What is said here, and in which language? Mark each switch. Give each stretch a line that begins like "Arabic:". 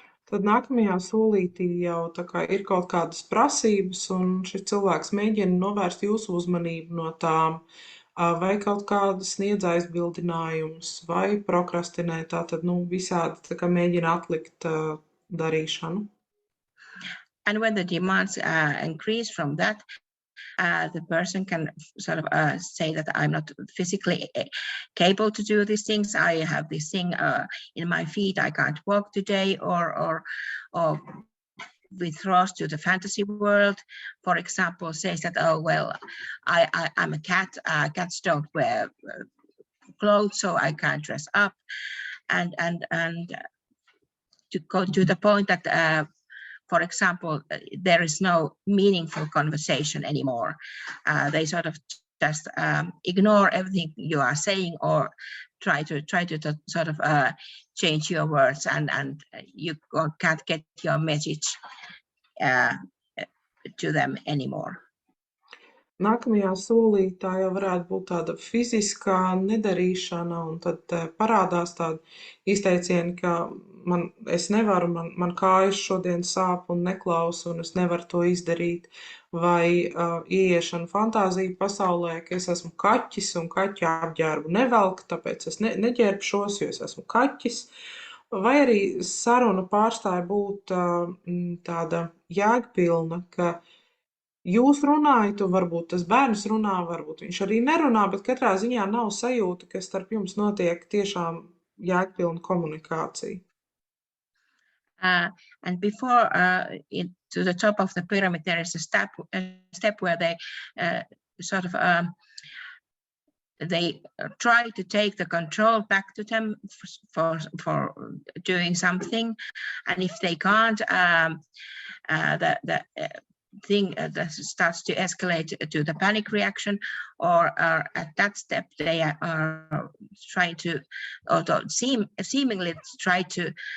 Latvian: Tad nākamajā solītī jau tā kā ir kaut kādas prasības, un šis cilvēks mēģina novērst jūsu uzmanību no tām, vai kaut kādas sniedz aizbildinājumus, vai prokrastinē, tātad, visādi tā kā mēģina atlikt darīšanu.
English: And when the demands increase from that, the person can sort of say that I'm not physically capable to do these things. I have this thing in my feet. I can't walk today, or withdraws to the fantasy world. For example, says that, oh well, I'm a cat. Cats don't wear clothes, so I can't dress up, and to go to the point that. For example, there is no meaningful conversation anymore. They sort of just ignore everything you are saying, or try to sort of change your words, and you can't get your message to them anymore.
Latvian: Nākamajā solī tā jau varētu būt tāda fiziskā nedarīšana, un tad parādās tādi izteicieni, ka es nevaru, man kājas šodien sāp un neklausa, un es nevaru to izdarīt, vai ieiešana fantāzija pasaulē, ka es esmu kaķis un kaķa apģērbu nevelku, tāpēc es neģērbšos, jo es esmu kaķis, vai arī saruna pārstāja būt tāda jēgpilna, ka jūs runājat, un varbūt tas bērns runā, varbūt viņš arī nerunā, bet katrā ziņā nav sajūta, ka starp jums notiek tiešām jēgpilna komunikācija.
English: And before to the top of the pyramid, there is a step where they sort of they try to take the control back to them for doing something, and if they can't, the thing that starts to escalate to the panic reaction, or at that step they are trying to, or seemingly try to